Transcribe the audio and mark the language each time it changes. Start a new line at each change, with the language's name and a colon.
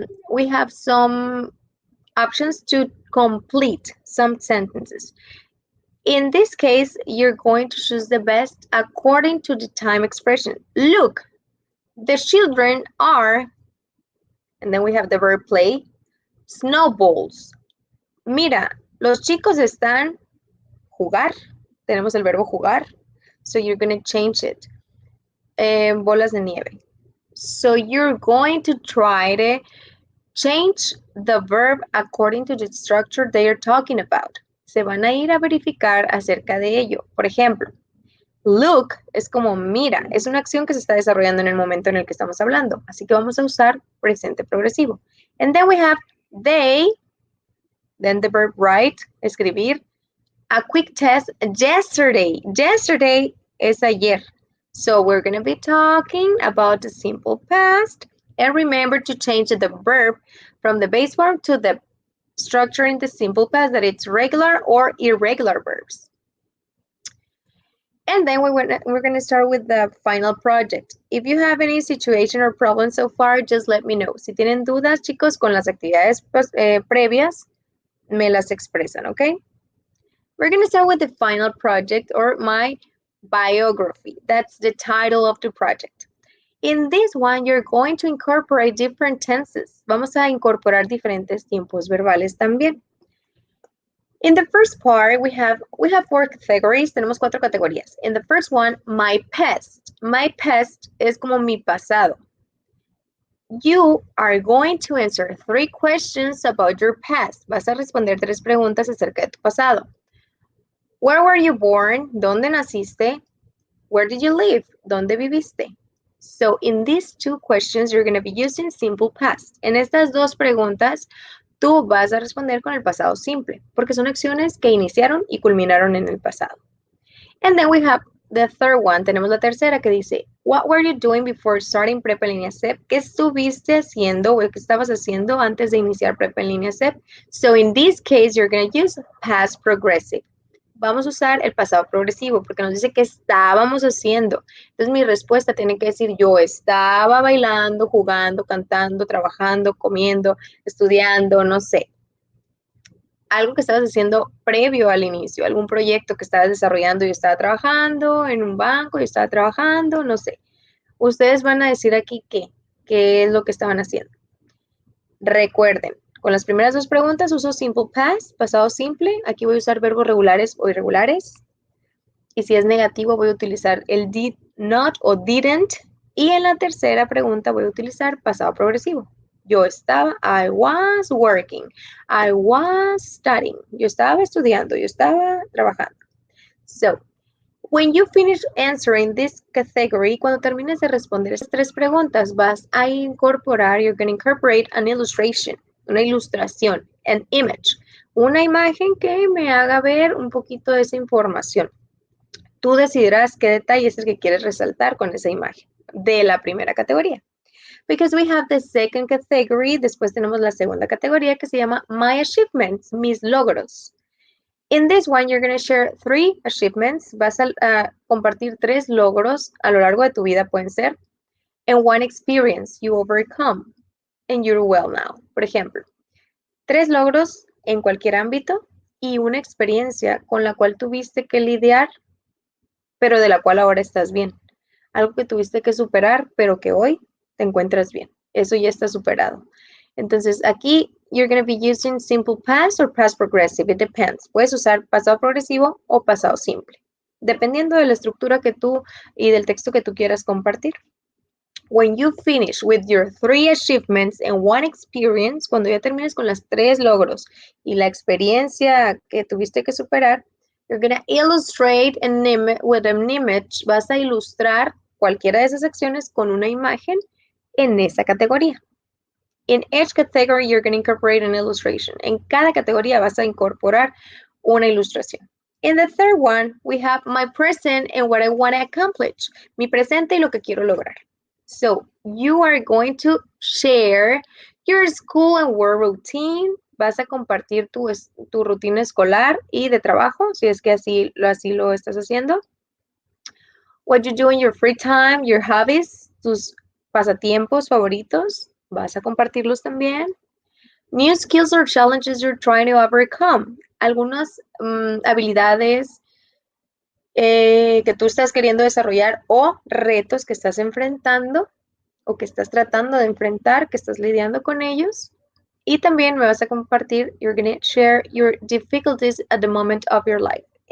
English: We have some options to complete some sentences. In this case, you're going to choose the best according to the time expression. Look, the children are, and then we have the verb play, snowballs.
Spanish: Mira, los chicos están jugar. Tenemos el verbo jugar.
English: So you're going to change it.
Spanish: Bolas de nieve.
English: So you're going to try to change the verb according to the structure they are talking about.
Spanish: Se van a ir a verificar acerca de ello. Por ejemplo, look es como mira, es una acción que se está desarrollando en el momento en el que estamos hablando. Así que vamos a usar presente progresivo.
English: And then we have they, then the verb write, escribir. A quick test, yesterday. Yesterday
Spanish: es ayer.
English: So we're going to be talking about the simple past. And remember to change the verb from the base form to the structure in the simple past, that it's regular or irregular verbs. And then we're going to start with the final project. If you have any situation or problem so far, just let me know.
Spanish: Si tienen dudas, chicos, con las actividades previas, me las expresan, okay?
English: We're going to start with the final project, or my biography. That's the title of the project. In this one, you're going to incorporate different tenses.
Spanish: Vamos a incorporar diferentes tiempos verbales también.
English: In the first part, we have 4 categories.
Spanish: Tenemos 4 categorías.
English: In the first one, my past. My past
Spanish: es como mi pasado.
English: You are going to answer 3 questions about your past.
Spanish: Vas a responder 3 preguntas acerca de tu pasado.
English: Where were you born?
Spanish: ¿Dónde naciste?
English: Where did you live?
Spanish: ¿Dónde viviste?
English: So in these 2 questions, you're going to be using simple past.
Spanish: En estas 2 preguntas, tú vas a responder con el pasado simple, porque son acciones que iniciaron y culminaron en el pasado.
English: And then we have the third one.
Spanish: Tenemos la tercera que dice,
English: what were you doing before starting Prepa en línea CEP?
Spanish: ¿Qué estuviste haciendo o qué estabas haciendo antes de iniciar Prepa en línea CEP?
English: So in this case, you're going to use past progressive.
Spanish: Vamos a usar el pasado progresivo porque nos dice que estábamos haciendo. Entonces mi respuesta tiene que decir yo estaba bailando, jugando, cantando, trabajando, comiendo, estudiando, no sé. Algo que estabas haciendo previo al inicio, algún proyecto que estabas desarrollando. Yo estaba trabajando en un banco, yo estaba trabajando, no sé. Ustedes van a decir aquí qué es lo que estaban haciendo. Recuerden, con las primeras 2 preguntas uso
English: simple past,
Spanish: pasado simple. Aquí voy a usar verbos regulares o irregulares. Y si es negativo voy a utilizar el did not o didn't. Y en la tercera pregunta voy a utilizar pasado progresivo. Yo estaba,
English: I was working, I was studying.
Spanish: Yo estaba estudiando, yo estaba trabajando.
English: So, when you finish answering this category,
Spanish: cuando termines de responder esas 3 preguntas, vas a incorporar,
English: you're going to incorporate an illustration.
Spanish: Una ilustración,
English: an image,
Spanish: una imagen que me haga ver un poquito de esa información. Tú decidirás qué detalle es el que quieres resaltar con esa imagen de la primera categoría.
English: Because we have the second category,
Spanish: después tenemos la segunda categoría que se llama My Achievements, mis logros.
English: In this one, you're going to share 3 achievements.
Spanish: Vas a compartir 3 logros a lo largo de tu vida, pueden ser.
English: And 1 experience you overcome. And you're well now.
Spanish: Por ejemplo, 3 logros en cualquier ámbito y una experiencia con la cual tuviste que lidiar, pero de la cual ahora estás bien. Algo que tuviste que superar, pero que hoy te encuentras bien. Eso ya está superado. Entonces, aquí,
English: you're going to be using simple past or past progressive. It depends.
Spanish: Puedes usar pasado progresivo o pasado simple. dependiendo de la estructura que tú y del texto que tú quieras compartir.
English: When you finish with your 3 achievements and 1 experience,
Spanish: cuando ya termines con las 3 logros y la experiencia que tuviste que superar,
English: you're going to illustrate with an image.
Spanish: Vas a ilustrar cualquiera de esas acciones con una imagen en esa categoría.
English: In each category, you're going to incorporate an illustration.
Spanish: En cada categoría vas a incorporar una ilustración.
English: In the third one, we have my present and what I want to accomplish.
Spanish: Mi presente y lo que quiero lograr.
English: So, you are going to share your school and work routine.
Spanish: Vas a compartir tu rutina escolar y de trabajo, si es que así lo estás haciendo.
English: What you do in your free time, your hobbies,
Spanish: tus pasatiempos favoritos. Vas a compartirlos también.
English: New skills or challenges you're trying to overcome.
Spanish: Algunas habilidades que tú estás queriendo desarrollar o retos que estás enfrentando o que estás tratando de enfrentar, que estás lidiando con ellos. Y también me vas a compartir,
English: you're going to share your difficulties at the moment of your life.